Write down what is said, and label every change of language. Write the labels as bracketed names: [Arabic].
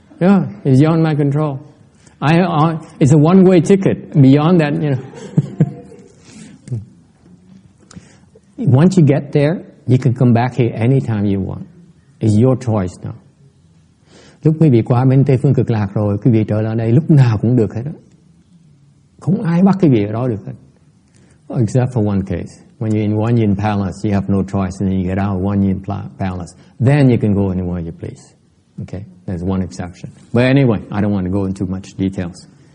[English] Yeah, it's beyond my control. It's a one-way ticket. Beyond that, you know. Once you get there, you can come back here anytime you want. It's your choice now. [Vietnamese] Lúc quý vị qua bên Tây Phương Cực Lạc rồi, quý vị trở lại đây lúc nào cũng được hết đó. Không ai bắt quý vị ở đó được hết. [English] Except for one case. When you're in One Yin Palace, you have no choice, and then you get out of One Yin Palace. Then you can go anywhere you please. Okay, there's one exception. But anyway, I don't want to go into much details.